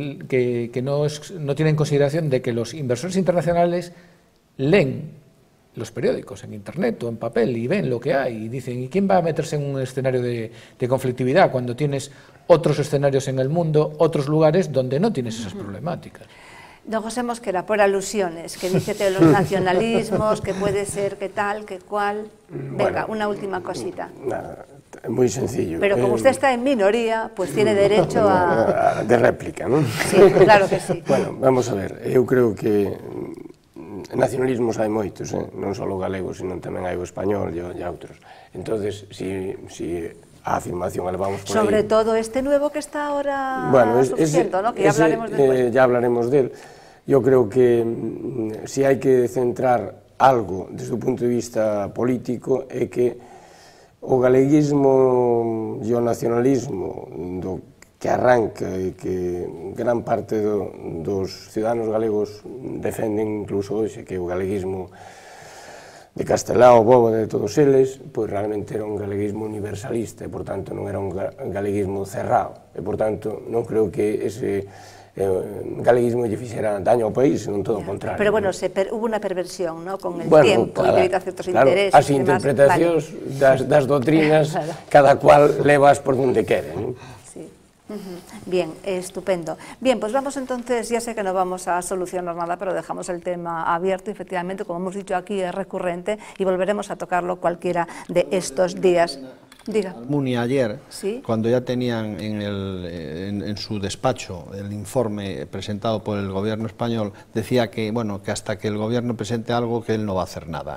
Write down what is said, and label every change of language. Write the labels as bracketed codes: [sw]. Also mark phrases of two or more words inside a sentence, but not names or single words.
[es] tiene en consideración de que los inversores internacionales leen los periódicos en internet o en papel y ven lo que hay y dicen, ¿y quién va a meterse en un escenario de conflictividad cuando tienes otros escenarios en el mundo, otros lugares donde no tienes esas problemáticas? Don José Mosquera, por alusiones, que dice que los nacionalismos, que puede ser, que tal, que cual. Venga, una última cosita. Nada, muy sencillo. Pero como usted está en minoría, pues tiene derecho a... De réplica, non? Sí, claro que sí. [gl] Bueno, vamos a ver, eu creo que nacionalismos hai moitos, non só galegos, sino tamén hai o español e outros. Entonces, si a afirmación a levamos por sobre aí... [es] todo este nuevo que está ahora surgiendo, ¿no? Que ya hablaremos después. Ya hablaremos de él. Yo creo que [gl] si hai que centrar algo desde o punto de vista político é que o galeguismo e o nacionalismo que arranca e que gran parte dos ciudadanos galegos defenden incluso hoxe, que o galeguismo de Castelao, Bóveda, de todos eles, pois realmente era un galeguismo universalista e, por tanto, non era un galeguismo cerrado. E, por tanto, non creo que ese galeguismo lle fixera daño ao país, senón todo o contrario. Pero, bueno, hubo unha perversión, ¿no?, [es] con el tiempo, y debido a ciertos intereses. [gl] As interpretacións das doutrinas, cada cual levas por donde quere, non? [es] Bien, estupendo. Bien, pues vamos entonces, ya sé que no vamos a solucionar nada, pero dejamos el tema abierto, efectivamente, como hemos dicho aquí, es recurrente y volveremos a tocarlo cualquiera de estos días. Diga. Muni ayer, ¿sí?, cuando ya tenían en su despacho el informe presentado por el gobierno español, decía que, bueno, que hasta que el gobierno presente algo, que él no va a hacer nada.